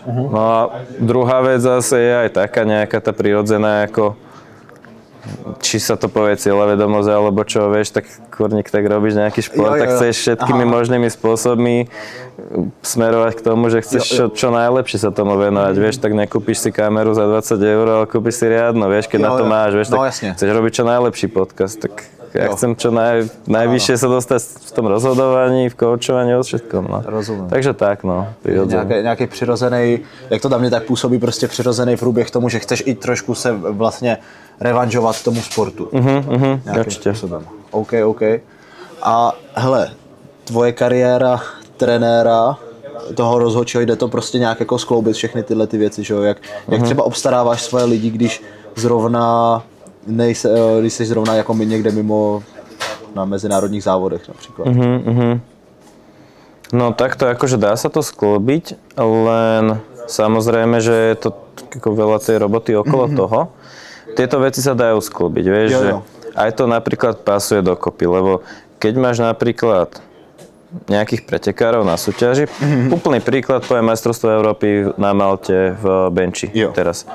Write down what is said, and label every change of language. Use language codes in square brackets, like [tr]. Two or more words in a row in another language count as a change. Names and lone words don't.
[sk] No a druhá vec zase je aj taká nejaká tá prirodzená, ako či sa to povie cieľavedomosť alebo čo, vieš, tak kurník, tak robíš nejaký šport, tak chceš všetkými možnými spôsobmi smerovať k tomu, že chceš čo najlepšie sa tomu venovať, vieš, tak nekúpiš si kameru za 20 €, ale kúpiš si riadno, vieš, keď na to máš, vieš, tak chceš robiť čo najlepší podcast, tak ja chcem čo najvyššie sa dostať v tom rozhodovaní, v koučovaní, od všetkom, no. [cs] Rozumím. Takže tak, no. Nějaký přirozený, jak to na mě tak působí, prostě přirozený průběh k tomu, že chceš i trošku se vlastně revanžovat tomu sportu. Určitě. OK. A hele, tvoje kariéra trenéra, toho rozhodčího, jde to prostě nějak jako skloubit všechny tyhle ty věci, že jo? Jak třeba obstaráváš svoje lidi, když zrovna když jsi zrovna jako někde mimo na medzinárodních závodech například. [sk] No takto, akože dá sa to sklobiť, len samozrejme, že je to ako veľa tej roboty okolo toho. Tieto veci sa dajú sklobiť, vieš, že aj to napríklad pasuje dokopy, lebo keď máš napríklad nejakých pretekárov na súťaži, úplný príklad, poviem majstrovstvo Európy na Malte v benči teraz.